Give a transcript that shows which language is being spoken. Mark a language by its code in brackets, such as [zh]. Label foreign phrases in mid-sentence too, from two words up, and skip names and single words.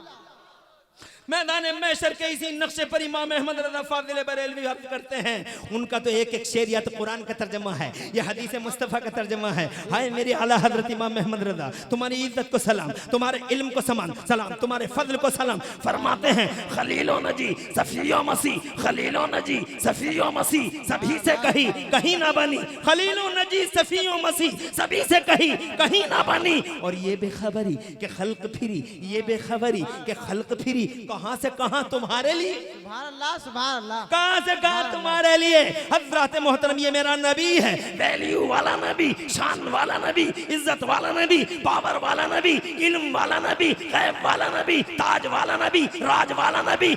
[hi] मैदान महशर के इसी नक्शे पर इमाम अहमद रज़ा फाज़िल बरेलवी अर्ज़ करते हैं। उनका तो एक एक शेर या तो कुरान का तर्जमा है या हदीस मुस्तफ़ा का तर्जमा है। हाय मेरे आला हज़रत इमाम अहमद रज़ा, तुम्हारी इज्जत को सलाम, तुम्हारे इल्म को सलाम, तुम्हारे फजल को सलाम। फरमाते हैं खलीलो नजी सफियो मसी, खलीलो नजी सफियो मसी, सभी से कही कहीं ना बनी, खलीलो नजी सफियो मसी, सभी से कही कहीं ना बनी। और ये बेखबरी के खल्क फिरी, ये बेखबरी के खल्क फिरी, कहां से कहां तुम्हारे लिए, [ar] سبحان الله سبحان الله, [hi] कहां से कहां तुम्हारे लिए। हजरत मोहतरम ये मेरा नबी है, वैल्यू वाला नबी, शान वाला नबी, इज्जत वाला नबी, पावर वाला नबी, इल्म वाला नबी, गैब वाला नबी, ताज वाला नबी, राज वाला नबी।